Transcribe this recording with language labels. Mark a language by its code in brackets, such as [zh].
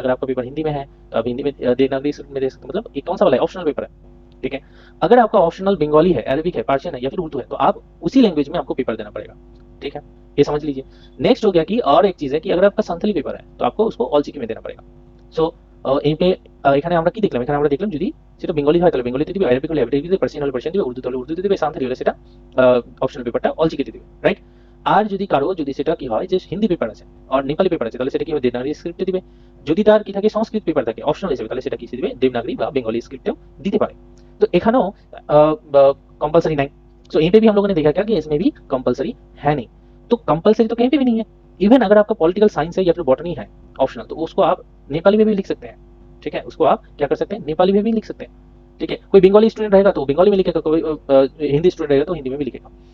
[hi] अगर आपका पेपर हिंदी में है तो आप हिंदी में देवनागरी स्क्रिप्ट में दे सकते हैं। मतलब ये कौन सा वाला है, ऑप्शनल पेपर है। ठीक है, अगर आपका ऑप्शनल बंगाली है, अरबिक है, पर्शियन है या फिर उर्दू है तो आप उसी लैंग्वेज में आपको पेपर देना पड़ेगा। ठीक है, ये समझ लीजिए। नेक्स्ट हो गया कि और एक चीज है कि अगर आपका संथाली पेपर है तो आपको उसको অল চিকি में देना पड़ेगा। [bn] সো এই পে এখানে আমরা কি দেখলাম, এখানে আমরা দেখলাম যদি সেটা বেঙ্গলি হয় তাহলে বেঙ্গলিতে দিবে, আরবিক হলে আরবিতে দিবে, পার্সিয়ান হলে পার্সিয়ান দিবে, উর্দু হলে উর্দুতে দিবে, সান্থালি হলে সেটা অপশনাল পেপারটা অল চিকিতে দিবে। রাইট, আর যদি কারো যদি সেটা কি হয় যে হিন্দি পেপার আছে আর নেপালি পেপার আছে তাহলে সেটা কি হবে, দেবনাগরি স্ক্রিপ্টে দিবে। যদি তার কি থাকে সংস্কৃত পেপার থাকে অপশনাল হিসেবে, তাহলে সেটা কি দিবে দেবনাগরী বা বেঙ্গলি স্ক্রিপ্টেও দিতে পারে। [hi] तो [bn] এখানেও [hi] कंपलसरी नहीं। सो यहीं पे भी हम लोगों ने देखा क्या कि इसमें भी कंपलसरी है नहीं। तो कंपलसरी तो कहीं पे भी नहीं है। इवन अगर आपका पॉलिटिकल साइंस है या फिर बॉटनी है ऑप्शनल, तो उसको आप नेपाली में भी लिख सकते हैं। ठीक है, उसको आप क्या कर सकते हैं, नेपाली में भी लिख सकते हैं। ठीक है, कोई बंगाली स्टूडेंट रहेगा तो बंगाली में लिखेगा, कोई हिंदी स्टूडेंट रहेगा तो हिंदी में भी लिखेगा।